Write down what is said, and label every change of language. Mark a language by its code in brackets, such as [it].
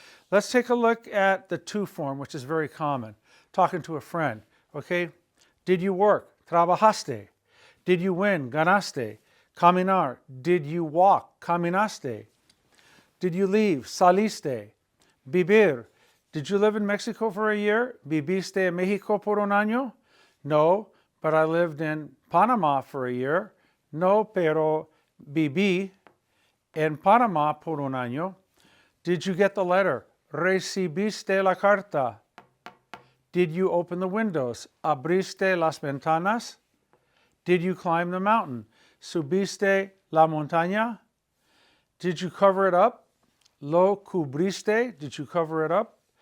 [en] Let's take a look at the to form, which is very common. Talking to a friend, okay? Did you work? [es] Trabajaste. [en] Did you win? [es] Ganaste. Caminar. [en] Did you walk? [es] Caminaste. [en] Did you leave? [es] Saliste. Vivir. [en] Did you live in Mexico for a year? [es] ¿Viviste en México por un año? [en] No, but I lived in Panama for a year. [es] No, pero viví en Panama por un año. [en] Did you get the letter? [es] ¿Recibiste la carta? [en] Did you open the windows? [es] ¿Abriste las ventanas? [en] Did you climb the mountain? [es] ¿Subiste la montaña? [en] Did you cover it up? [es] ¿Lo cubriste? [en] Did you cover it up?